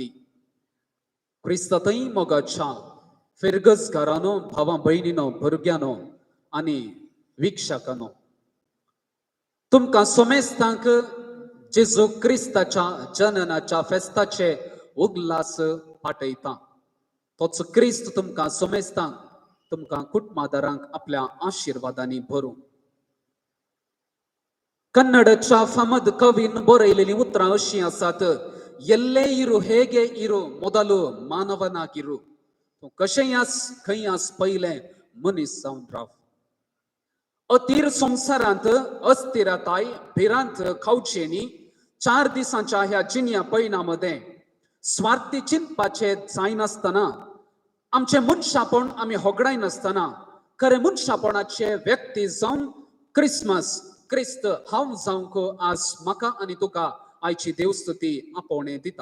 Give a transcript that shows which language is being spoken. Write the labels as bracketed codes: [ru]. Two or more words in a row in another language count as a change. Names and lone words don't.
[kok] क्रिस्ततय मोगाच्या फिरगजगारांनो, भावां भयणीनो, भुरग्यांनो आनी विक्षकांनो, तुमकां सोमेस्तांक जेजू क्रिस्ताच्या जननाच्या फेस्ताचे उगलास पाठयता. तोच क्रिस्त तुमकां सोमेस्तांक, तुमकां कुटुंबादारांक आपल्या आशिर्वादांनी भरूं. कन्नडच्या फामद कवीन बरयलेली उतरां अशीं आसात. [kn] ಎಲ್ಲೇ ಇರು ಹೇಗೆ ಇರು ಮೊದಲು ಮಾನವನಾಗಿರು. [kok] कशेंय आस खंय आस पयले मनीस जावन राव. अतीर संवसारांत अस्थिरताय भिरांत खावचे न्ही. 4 दिसांच्या ह्या जिन्या पैणामध्ये स्वार्थी चिंतपाचे जायनासतना, आमचे मनशापण आमी होगडाय नासतना, खरे मनशापणाचे व्यक्ती जावन क्रिसमस क्रिस्त हांव जावंक आज म्हाका आनी तुका आयची देवस्तुती आपोवणे दिता.